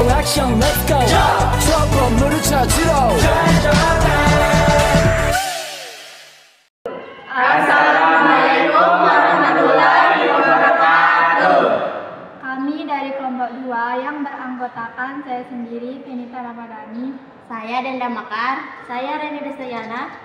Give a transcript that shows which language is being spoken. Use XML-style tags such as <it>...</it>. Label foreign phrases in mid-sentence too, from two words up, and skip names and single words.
<ko>액션</ko> <en>let's go</en> <ko>저 건물을 찾으러</ko> <ar>السلام عليكم ورحمة الله وبركاته.</ar> <id>Kami dari kelompok 2 yang beranggotakan saya sendiri, Fenita Ramadhani, Saya Denda Makar, saya Reni Destayana,</id>